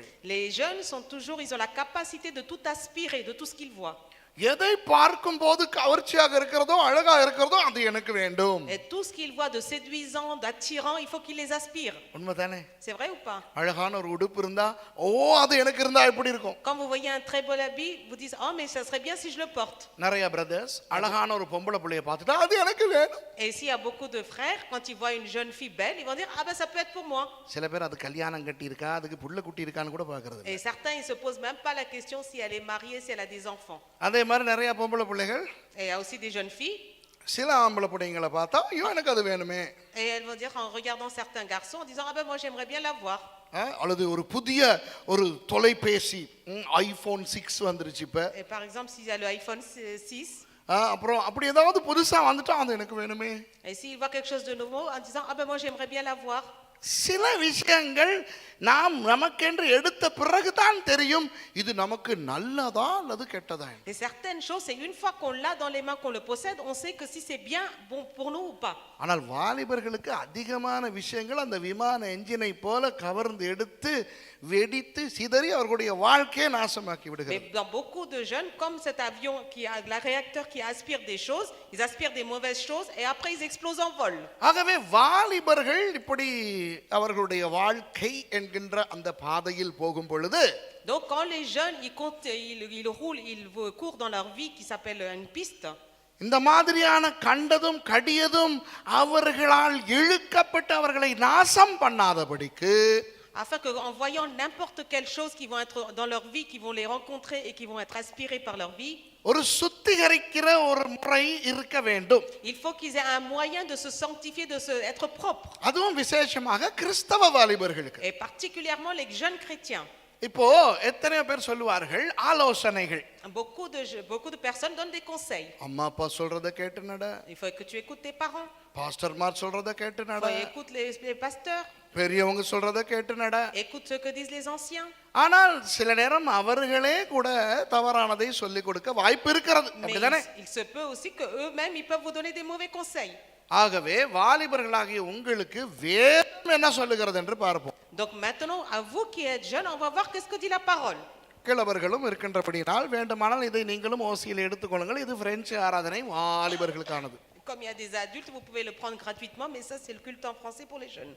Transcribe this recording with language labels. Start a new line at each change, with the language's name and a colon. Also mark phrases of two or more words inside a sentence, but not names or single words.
French: les jeunes sont toujours, ils ont la capacité de tout aspirer, de tout ce qu'ils voient.
Tamil: எதை பார்க்கும் போது கவர்ச்சியாக இருக்கிறதோ அழகா இருக்கிறதோ அது எனக்கு வேண்டும்.
French: et tout ce qu'ils voient de séduisant, d'attirant, il faut qu'ils les aspirent.
Tamil: உண்மைதானே?
French: c'est vrai ou pas?
Tamil: அழகான ஒரு உடுப்பு இருந்தா அது எனக்கு இருந்தா எப்படி இருக்கும்?
French: quand vous voyez un très beau habit, vous dites oh mais ça serait bien si je le porte.
Tamil: நிறைய பிரதர்ஸ் அழகான ஒரு பொம்பளை புள்ளைய பார்த்துட்டா அது எனக்கு வேணும்.
French: et s'il y a beaucoup de frères, quand ils voient une jeune fille belle, ils vont dire ah ben ça peut être pour moi.
Tamil: சில பேர் அது கல்யாணம் கட்டி இருக்கா, அதுக்கு புள்ள குட்டி இருக்கான்னு கூட பார்க்கிறது.
French: et certains ils se posent même pas la question si elle est mariée, si elle a des enfants.
Tamil: அதே மாதிரி நிறைய பொம்பளை பிள்ளைகள்,
French: et il y a aussi des jeunes filles,
Tamil: சில ஆம்பளை பிள்ளைங்களை பார்த்தா ஐயோ எனக்கு அது வேணுமே.
French: et elles vont dire en regardant certains garçons en disant ah ben moi j'aimerais bien l'avoir.
Tamil: அல்லது ஒரு புதிய ஒரு தொலைபேசி ஐபோன் 6 வந்துருச்சு இப்ப.
French: et par exemple s'il y a le iPhone 6,
Tamil: அப்புறம் அப்படி ஏதாவது புதுசா வந்துட்டா அது எனக்கு வேணுமே.
French: et s'il voit quelque chose de nouveau en disant ah ben moi j'aimerais bien l'avoir.
Tamil: சில விஷயங்கள் நாம் நமக்கென்று எடுத்த பிறகுதான் தெரியும் இது நமக்கு நல்லதா அல்லது கெட்டதா.
French: et certaines choses c'est une fois qu'on l'a dans les mains, qu'on le possède, on sait que si c'est bien bon pour nous ou pas.
Tamil: ஆனால் வாலிபர்களுக்கு அதிகமான விஷயங்கள் அந்த விமான என்ஜினை போல கவர்ந்து எடுத்து வெடித்து சிதறி அவர்களுடைய வாழ்க்கையை நாசமாக்கி விடுகிறது.
French: mais dans beaucoup de jeunes comme cet avion qui a la réacteur qui aspire des choses, ils aspirent des mauvaises choses et après ils explosent en vol.
Tamil: ஆகவே வாலிபர்கள் இப்படி அவர்களுடைய வாழ்க்கை என்கின்ற அந்த பாதையில் போகும் பொழுது
French: Donc quand les jeunes, ils roulent, ils courent dans leur vie qui s'appelle une piste.
Tamil: இந்த மாதிரியான கண்டதும் கடியதும் அவர்களால் இழுக்கப்பட்டு அவர்களை நாசம் பண்ணாதபடிக்கு
French: Afin qu'en voyant n'importe quelle chose qui vont être dans leur vie, qui vont les rencontrer et qui vont être inspirés par leur vie,
Tamil: ஒரு சுத்திகரிக்கிற ஒரு முறை இருக்க வேண்டும்.
French: il faut qu'ils aient un moyen de se sanctifier, être propres.
Tamil: அதுவும் விசேஷமாக கிறிஸ்தவ வாலிபர்களுக்கு.
French: Et particulièrement les jeunes chrétiens.
Tamil: இப்போ எத்தனை பேர் சொல்லுவார்கள் ஆலோசனைகள்.
French: Beaucoup de personnes donnent des conseils.
Tamil: அம்மா அப்பா சொல்றத கேட்டு நட.
French: Il faut que tu écoutes tes parents.
Tamil: பாஸ்டர்மார் சொல்றத கேட்டு Il நட.
French: faut écouter les pasteurs.
Tamil: பெரியவங்க சொல்றத கேட்டு நட.
French: Écoute ce que disent les anciens.
Tamil: ஆனால் சில நேரம் அவர்களே கூட தவறானதை சொல்லிக் கொடுக்க வாய்ப்பு இருக்கிறது. Mais அப்படிதானே?
French: il se peut aussi que eux-mêmes ils peuvent vous donner des mauvais conseils.
Tamil: ஆகவே வாலிபர்களாகிய உங்களுக்கு வேதம் என்ன சொல்லுகிறது என்று பார்ப்போம்.
French: Donc maintenant, à vous qui êtes jeunes, on va voir qu'est-ce que dit la parole.
Tamil: கிழவர்களும் இருக்கின்றபடினால் வேண்டுமானால் இதை நீங்களும் ஓசியில் எடுத்துக்கொள்ளுங்கள். இது பிரெஞ்சு ஆராதனை வாலிபர்களுக்கானது.
French: Comme il y a des adultes, vous pouvez le prendre gratuitement, mais ça c'est le culte en français pour les jeunes.